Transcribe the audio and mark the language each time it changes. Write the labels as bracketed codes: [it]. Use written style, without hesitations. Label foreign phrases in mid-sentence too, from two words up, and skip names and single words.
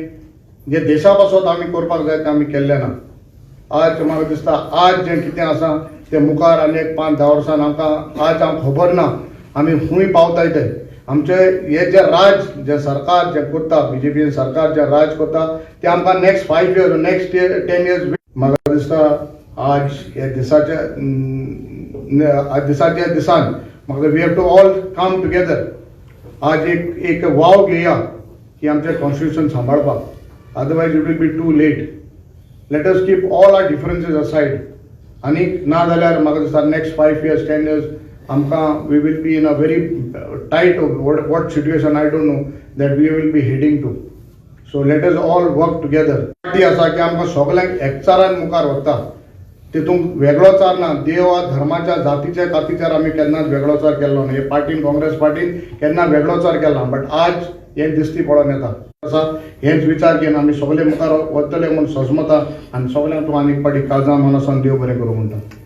[kok] जे देशा पासत आमी करपाक जाय तें आमी केल्लें ना. आज म्हाका दिसता आज जें कितें आसा तें मुखार आनी एक 5-10 वर्सान आमकां आज आमकां खबर ना आमी खंय पावताय ते. आमचे हे जे राज जे सरकार जे करता BJP सरकार जे राज करता ते आमकां [en] next 5 years next 10 years [kok] म्हाका दिसता आज हे दिसाच्या दिसान म्हाका [en] we have to all come together. [kok] आज एक वाव घेया की आमचें कॉन्स्टिट्युशन सांबाळपाक. [en] otherwise it will be too late. Let us keep all our differences aside [kok] आनीक ना जाल्यार म्हाका दिसता [en] next 5 years 10 years आमकां we will be in a very tight what situation I don't know that we will be heading to. So let us all work together. [kok] पार्टी आसा की आमकां सगळ्यांक एकचारान मुखार व्हरता. तितूंत वेगळोचार ना. देव धर्माच्या जातीच्या कातीच्यार आमी केन्नाच वेगळोचार केल्लो ना. हे पार्टीन काँग्रेस पार्टीन केन्ना वेगळोचार केला. बट आज हें दिसती पळोवन येता आसा हेच विचार घेवन आमी सगळे मुखार वतले म्हूण सजमता आनी सगळ्यांक तूं आनीक पाटी काळजां मनासान देव बरें करूं म्हणटा.